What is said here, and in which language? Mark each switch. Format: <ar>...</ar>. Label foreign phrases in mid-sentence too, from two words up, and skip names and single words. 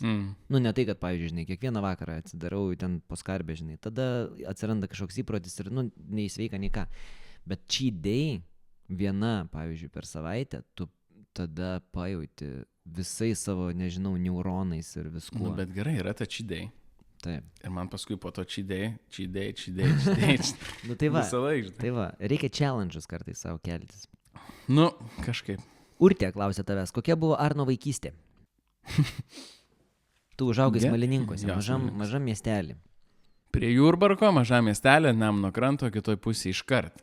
<lt>Ne tai, kad, pavyzdžiui, žinai, kiekvieną vakarą atsidarau ten po skarbę, žinai, tada atsiranda kažkoks įprotis ir, nei sveika, nei ką. Bet</lt> <en>cheat day,</en> <lt>viena, pavyzdžiui, per savaitę, tu tada pajauti visai savo, nežinau, neuronais ir viskuo. Bet gerai, yra ta</lt> <en>cheat day.</en> <lt>Taip. Ir man paskui po to</lt> <en>cheat day.</en> <lt>Tai va, Visą laiką. tai va, reikia challenge'us kartais savo keltis. Kažkaip. Urtė klausė tavęs, kokia buvo Arno vaikystė? Tu užaugai Smalininkuose, mažam miestelį. Prie Jurbarko, mažam miestelė, Nemuno kranto, kitoj pusėje iškart.</lt>